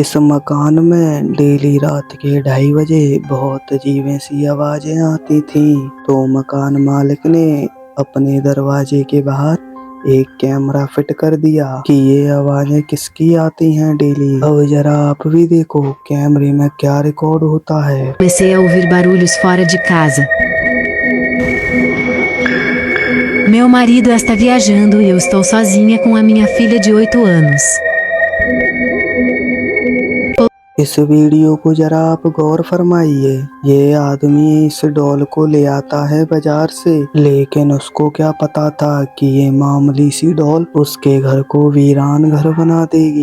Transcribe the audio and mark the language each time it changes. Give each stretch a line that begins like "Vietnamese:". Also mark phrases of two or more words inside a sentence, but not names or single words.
Hindi: इस मकान में डेली रात के 2:30 बजे बहुत अजीब सी आवाजें आती थीं, तो मकान मालिक ने अपने दरवाजे के बाहर एक कैमरा फिट कर दिया कि ये आवाजें किसकी आती हैं डेली। अब जरा आप भी देखो कैमरे में क्या रिकॉर्ड होता है।
Portuguese: Comecei a ouvir barulhos fora de casa. Meu marido está viajando e eu estou sozinha com a minha filha de 8 anos.
Hindi: इस वीडियो को जरा आप गौर फरमाइए। ये आदमी इस डॉल को ले आता है बाजार से, लेकिन उसको क्या पता था कि ये मामूली सी डॉल उसके घर को वीरान घर बना देगी।